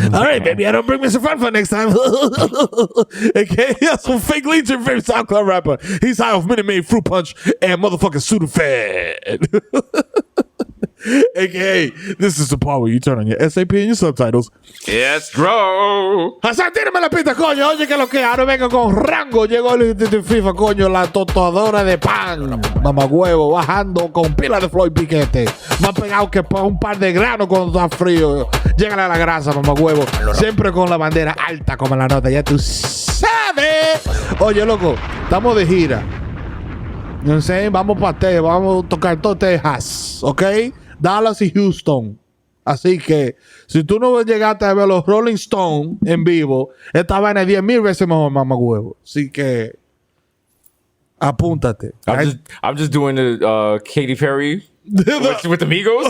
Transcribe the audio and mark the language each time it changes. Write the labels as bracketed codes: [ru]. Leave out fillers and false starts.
[en] All right, baby. I don't bring Mr. Fun Fun next time. Okay, that's some fake leads your favorite SoundCloud rapper. He's high off Minute Maid, Fruit Punch, and motherfucking Sudafed. AKA, this is the part where you turn on your SAP and your subtitles. Yes, bro. [es] Hasan, tírame la pista, coño. Oye, que lo que ahora vengo con rango. Llegó el de FIFA, coño, la tostadora de pan. Mamagüevo, bajando con pila de Floyd Piquete. Más pegado que un par de granos cuando está frío. Llega a la grasa, mamagüevo. Siempre con la bandera alta como la nota. Ya tú sabes. Oye, loco, estamos de gira. No sé, vamos para Texas, vamos a tocar todo Texas, ¿ok? Dallas y Houston. Así que, si tú no llegaste a ver los Rolling Stones en vivo, esta vaina es 10,000 veces mejor, mamá huevo. Así que, apúntate. [en] I'm just doing the Katy Perry with the Migos.